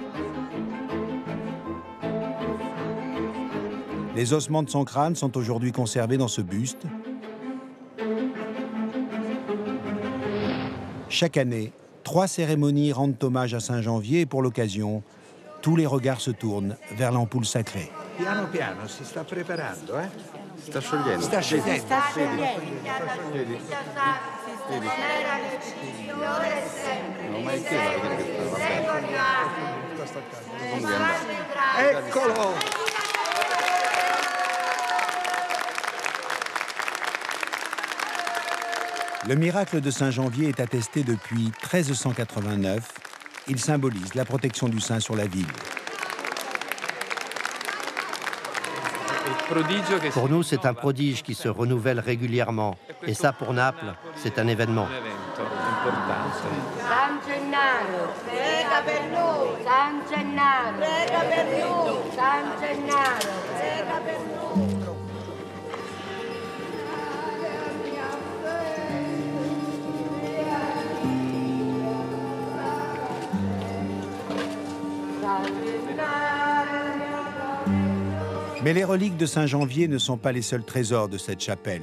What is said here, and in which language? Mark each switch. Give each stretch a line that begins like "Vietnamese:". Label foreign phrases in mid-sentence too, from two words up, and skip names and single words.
French: Les ossements de son crâne sont aujourd'hui conservés dans ce buste. Chaque année, 3 cérémonies rendent hommage à Saint-Janvier et pour l'occasion, tous les regards se tournent vers l'ampoule sacrée.
Italian: Piano piano si sta preparando, eh? Sta sciogliendo. Sta sciogliendo. Sta sciogliendo. Non mai che va a vedere che sta, vabbè. Eccolo!
French: Le miracle de Saint-Janvier est attesté depuis 1389. Il symbolise la protection du saint sur la ville. Pour nous, c'est un prodige qui se renouvelle régulièrement. Et ça, pour Naples, c'est un événement.
Italian: San Gennaro, prega per noi. San Gennaro, prega per noi. San Gennaro, prega per noi.
French: Mais les reliques de Saint-Janvier ne sont pas les seuls trésors de cette chapelle.